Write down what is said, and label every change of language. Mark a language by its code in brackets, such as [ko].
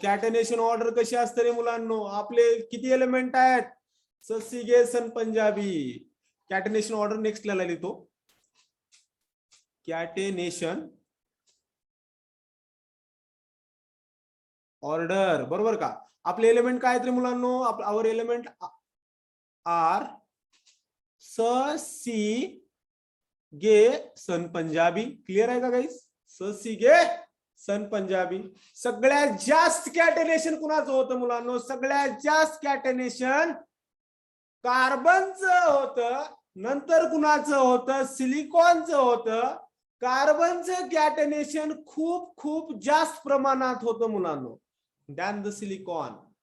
[mr] कॅटेनेशन order कशी असते रे मुलांनो? आपले किती एलिमेंट आहेत? ससी गे सन पंजाबी. कॅटेनेशन ऑर्डर नेक्स्ट ला लिहितो. कॅटेनेशन ऑर्डर, बरोबर का? आपले एलिमेंट काय आहेत रे मुलांनो? [en] Our element are oxygen Punjabi. [mr] क्लिअर आहे का गाईस? स सी गे सन पंजाबी. सगळ्यात जास्त कॅटेनेशन कुणाचं होतं मुलांनो? सगळ्यात जास्त कॅटेनेशन कार्बनचं होतं. नंतर कुणाचं होतं? सिलिकॉनचं होतं. कार्बनचं कॅटेनेशन खूप खूप जास्त प्रमाणात होतं मुलांनो, [en] Than the silicon.